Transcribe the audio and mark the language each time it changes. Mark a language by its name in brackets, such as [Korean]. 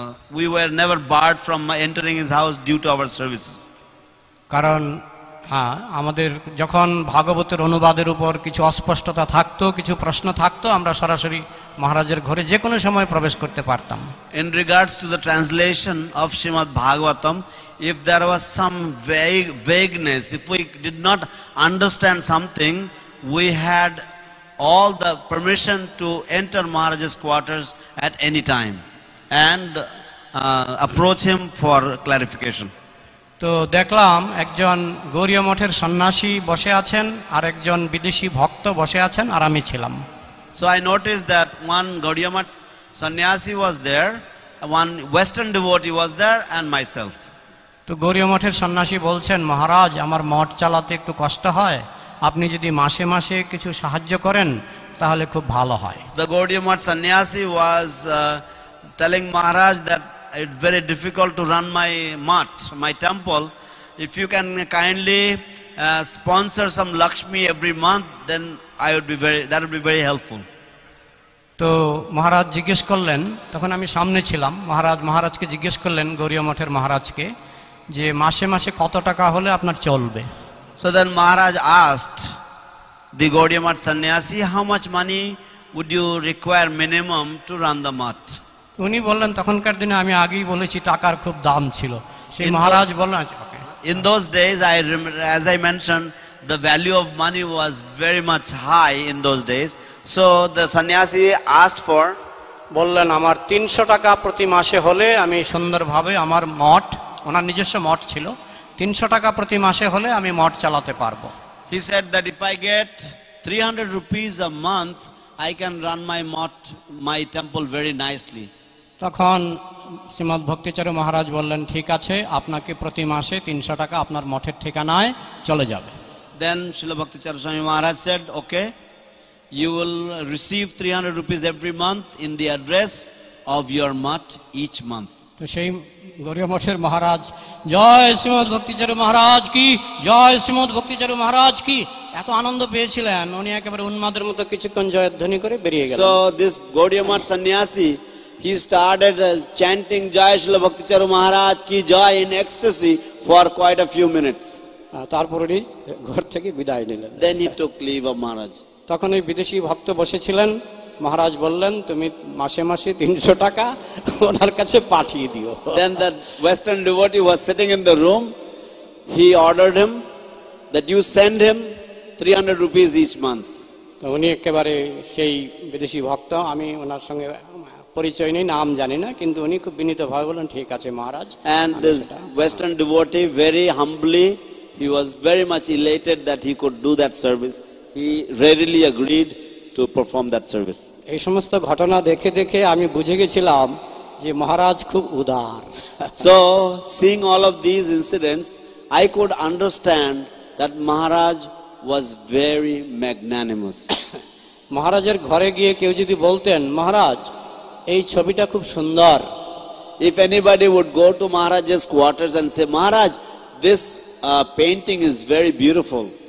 [English] we were never barred from entering his house due to our services. [Bangla] কারণ হ্যাঁ, আমাদের যখন ভাগবতের অনুবাদের উপর কিছু অস্পষ্টতা থাকতো, কিছু প্রশ্ন থাকতো, আমরা সরাসরি মহারাজের ঘরে যে কোনো সময় প্রবেশ করতে পারতাম। [English] In regards to the translation of Srimad Bhagavatam, if there was some vagueness, if we did not understand something, we had all the permission to enter Maharaj's quarters at any time. and approach him for clarification. [Bangla] তো দেখলাম একজন গৌড়ীয় মঠের সন্ন্যাসী বসে আছেন আর একজন বিদেশি ভক্ত বসে আছেন আর আমি ছিলাম। [English] So I noticed that one Gaudiya Math sannyasi was there, one Western devotee was there, and myself. [Bangla] তো গৌড়ীয় মঠের সন্ন্যাসী বলছেন, মহারাজ আমার মঠ চালাতে একটু কষ্ট হয়, আপনি যদি মাসে মাসে কিছু সাহায্য করেন তাহলে খুব ভালো হয়। [English] The Gaudiya Math sannyasi was telling Maharaj that it's very difficult to run my mat, my temple. If you can kindly sponsor some Lakshmi every month, then that would be very helpful. [Bangla] তো মহারাজ জিজ্ঞেস করলেন, তখন আমি সামনে ছিলাম, মহারাজকে জিজ্ঞেস করলেন গৌড়ীয় মঠের মহারাজকে যে মাসে মাসে কত টাকা হলে আপনার চলবে। [English] So then Maharaj asked the Gaudiya Math sannyasi, how much money would you require minimum to run the mat? [Bangla] উনি বললেন, তখনকার দিনে আমি আগেই বলেছি টাকার খুব দাম ছিল। সেই মহারাজ বললেন, [English] in those days, as I mentioned, the value of money was very much high in those days. So the sannyasi asked for, [Bangla] বললেন আমার 300 টাকা প্রতি মাসে হলে আমি সুন্দরভাবে আমার মঠ, ওনার নিজস্ব মঠ ছিল, 300 টাকা প্রতি মাসে হলে আমি মঠ চালাতে পারবো। [English] He said that if I get 300 rupees a month, I can run my temple very nicely. [Bangla] তখন শ্রীমৎ ভক্তিচারু মহারাজ বললেন, ঠিক আছে, আপনাকে প্রতি মাসে 300 টাকা আপনার মঠের ঠিকানায় চলে যাবে। [English] Then Srila Bhakti Charu Swami Maharaj said, okay, you will receive 300 rupees every month in the address of your mat each month. [Bangla] তো সেই গৌড়ীয় মঠের মহারাজ, জয় শ্রীমৎ ভক্তিচারু মহারাজ কি, জয় শ্রীমৎ ভক্তিচারু মহারাজ কি, এত আনন্দ পেয়েছিলেন উনি একেবারে উন্মাদের মতো কিছুক্ষণ জয়ধ্বনি করে বেরিয়ে গেলেন। [English] So this Gaudiya Math sannyasi, he started chanting Jai Srila Bhakti Charu Maharaj ki Jai in ecstasy for quite a few minutes. [Bangla] তারপর উনি ঘর থেকে বিদায় নিলেন। [English] Then he took leave of Maharaj. [Bangla] তখন ওই বিদেশি ভক্ত বসেছিলেন, মহারাজ বললেন তুমি মাসে মাসে 300 টাকা ওনার কাছে পাঠিয়ে দিও। [English] Then that Western devotee was sitting in the room. He ordered him that you send him 300 rupees each month. [Bangla] তো উনি একেবারে সেই বিদেশি ভক্ত, আমি ওনার সঙ্গে পরিচয় নেই, নাম জানি না, কিন্তু উনি খুব বিনীতভাবে বললেন ঠিক আছে মহারাজ। [English] And this Western devotee very humbly, he was very much elated that he could do that service. He readily agreed to perform that service. [Bangla] এই সমস্ত ঘটনা দেখে দেখে আমি বুঝে গেছিলাম যে মহারাজ খুব উদার। [English] So seeing all of these incidents, I could understand that Maharaj was very magnanimous. [Bangla] মহারাজের ঘরে গিয়ে কেউ যদি বলতেন, মহারাজ এই ছবিটা খুব সুন্দর, [English] if anybody would go to Maharaj's quarters and say, Maharaj, this painting is very beautiful,